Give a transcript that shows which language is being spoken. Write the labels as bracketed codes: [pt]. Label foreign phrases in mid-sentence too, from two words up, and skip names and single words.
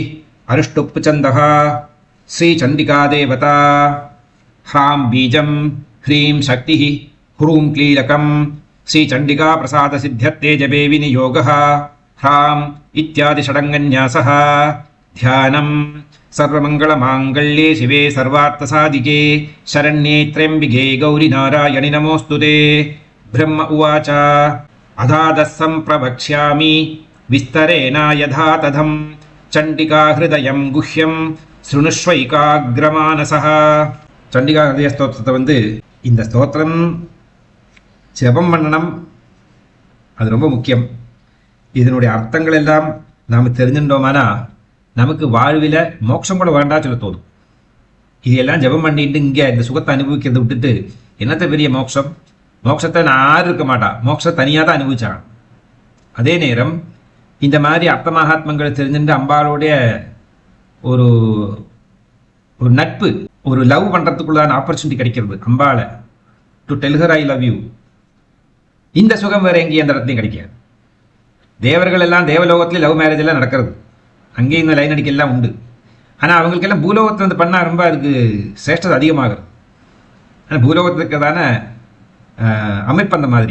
[sa] अनुष्टुप् छन्दः श्री चण्डिका देवता ह्रां बीजं ह्रीं शक्ति ह्रूं क्लीलकं श्री चण्डिका प्रसाद सिद्ध्यर्थे जपे विनियोगः ह्रां इत्यादि षडङ्गन्यासः ध्यानम् सर्वमंगलमांगल्ये शिवे सर्वार्थसाधिके शरण्ये त्र्यंबिके गौरी नारायणि नमोस्तुते. ब्रह्म उवाच अधादः सम्प्रवक्ष्यामि विस्तरेण यथा तथं चण्डिका हृदयं गुह्यं शृणुष्वैकाग्रमानसः. चण्डिका हृदय [ta] ஸ்தோத்திரத்தை இந்த ஸ்தோத்திரம் ஜெபம் பண்ணணும். அது ரொம்ப முக்கியம். இதனுடைய அர்த்தங்கள் எல்லாம் நாம் தெரிஞ்சுட்டோமானா நமக்கு வாழ்வில் மோட்சம் கூட வேண்டாம் சொல்ல தோணும். இதெல்லாம் ஜெபம் பண்ணிட்டு இங்கே இந்த சுகத்தை அனுபவிக்கிறத விட்டுட்டு என்னத்த பெரிய மோட்சம்? மோட்சத்தை நான் யாரும் இருக்க மாட்டா, மோட்சத்தை தனியாக தான் அனுபவிச்சாங்க. அதே நேரம் இந்த மாதிரி அர்த்த மகாத்மங்களை தெரிஞ்சுட்டு அம்பாளுடைய ஒரு ஒரு நட்பு, ஒரு லவ் பண்ணுறதுக்குள்ளான ஆப்பர்ச்சுனிட்டி கிடைக்கிறது. [en] அம்பாளை to tell her I love you. [ta] இந்த சுகம் வேற எங்கேயும் அந்த இடத்துலையும் கிடைக்காது. தேவர்கள் எல்லாம் தேவலோகத்திலே [en] love marriage [ta] எல்லாம் நடக்கிறது. அங்கேயும் இந்த லைன் அடிக்கலாம் உண்டு. ஆனால் அவங்களுக்கெல்லாம் பூலோகத்தில் பண்ணால் ரொம்ப அதுக்கு சிரேஷ்டது அதிகமாகிறது. ஆனால் பூலோகத்தில் இருக்கிறதான அமைப்பு அந்த மாதிரி.